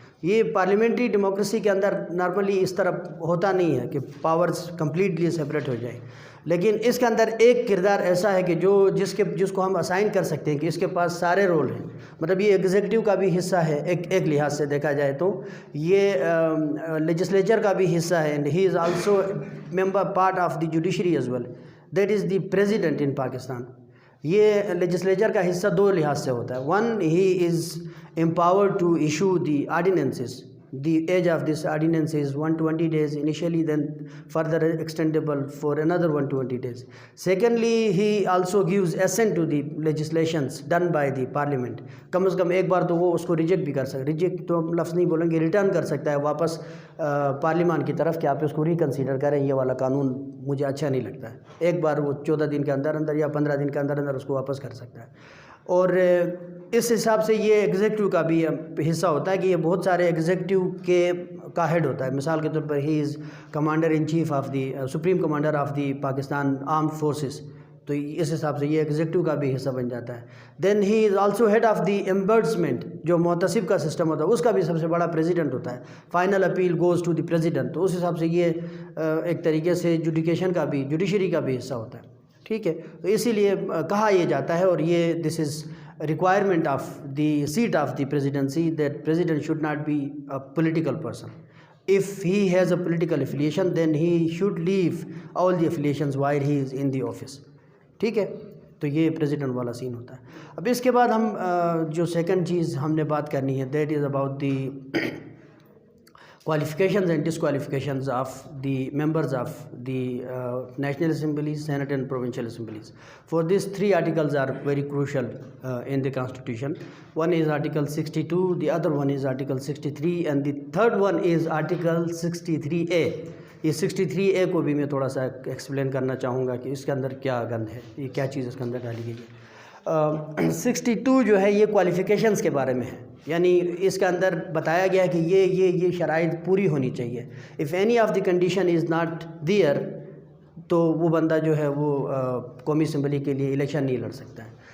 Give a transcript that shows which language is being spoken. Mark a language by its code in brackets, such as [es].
[ur] یہ parliamentary democracy کے اندر normally اس طرح ہوتا نہیں ہے کہ پاورز کمپلیٹلی سپریٹ ہو جائیں، لیکن اس کے اندر ایک کردار ایسا ہے کہ جس کو ہم اسائن کر سکتے ہیں کہ اس کے پاس سارے رول ہیں. مطلب یہ ایگزیکٹو کا بھی حصہ ہے ایک لحاظ سے دیکھا جائے تو، یہ لیجسلیچر کا بھی حصہ ہے. [en] And he is also member part of the judiciary as well, that is the president in Pakistan. [ur] یہ لیجسلیچر کا حصہ 2 لحاظ سے ہوتا ہے. [en] 1, he is empowered to issue the ordinances. The age of this ordinance is 120 days initially, then further extendable for another 120 days. Secondly, he also gives assent to the legislations done by the parliament. [ur] کم از کم ایک بار تو وہ اس کو reject بھی کر سکتا ہے. Reject تو لفظ نہیں بولیں گے، ریٹرن کر سکتا ہے واپس پارلیمان کی طرف کہ آپ اس کو ریکنسیڈر کریں، یہ والا قانون مجھے اچھا نہیں لگتا ہے. ایک بار وہ 14 دن کے اندر یا 15 دن کے اندر اس کو واپس کر سکتا ہے. اور اس حساب سے یہ ایگزیکٹو کا بھی حصہ ہوتا ہے کہ یہ بہت سارے ایگزیکٹو کا ہیڈ ہوتا ہے. مثال کے طور پر [en] he is commander in chief of the supreme commander of the Pakistan armed forces, [ur] تو اس حساب سے یہ ایگزیکٹو کا بھی حصہ بن جاتا ہے. [en] then he is also head of the ombudsman, [ur] جو محتسب کا سسٹم ہوتا ہے اس کا بھی سب سے بڑا پریزیڈنٹ ہوتا ہے. [en] final appeal goes to the president, [ur] تو اس حساب سے یہ ایک طریقے سے جوڈیشری کا بھی حصہ ہوتا ہے. ٹھیک ہے، تو اسی لیے کہا یہ جاتا ہے، اور یہ [en] This is requirement of the seat of the presidency, that president should not be a political person. If he has a political affiliation, then he should leave all the affiliations while he is in the office. [ur] ٹھیک ہے، تو یہ president والا سین ہوتا ہے. اب اس کے بعد ہم جو سیکنڈ چیز ہم نے بات کرنی ہے، [en] That is about the qualifications and disqualifications of the members of the National Assemblies, Senate and Provincial Assemblies. For this, 3 articles are very crucial in the Constitution. One is Article 62, the other one is Article 63, and the third one is Article 63A. [ur] یہ 63A کو بھی میں تھوڑا سا explain کرنا چاہوں گا کہ اس کے اندر کیا گند ہے، یہ کیا چیز اس کے اندر ڈالی گئی ہے. 62 جو ہے یہ کوالیفیکیشنز کے بارے میں ہے، یعنی اس کے اندر بتایا گیا ہے کہ یہ شرائط پوری ہونی چاہیے. [en] if any of the condition is not there, [ur] تو وہ بندہ جو ہے وہ قومی اسمبلی کے لیے الیکشن نہیں لڑ سکتا ہے.